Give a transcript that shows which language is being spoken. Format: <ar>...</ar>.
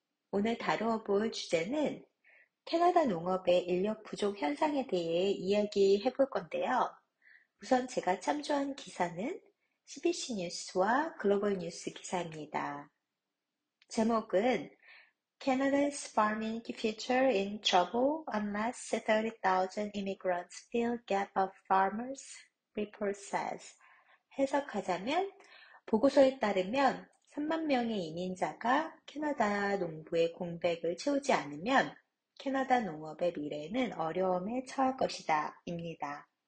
<ko>오늘 다루어 볼 주제는 캐나다 농업의 인력 부족 현상에 대해 이야기해 볼 건데요. 우선 제가 참조한 기사는 CBC 뉴스와 글로벌 뉴스 기사입니다. 제목은</ko> <en>Canada's farming future in trouble unless 30,000 immigrants fill gap of farmers, report says.</en> <ko>해석하자면 보고서에 따르면 3만 명의 이민자가 캐나다 농부의 공백을 채우지 않으면 캐나다 농업의 미래는 어려움에 처할 것이다 입니다.</ko>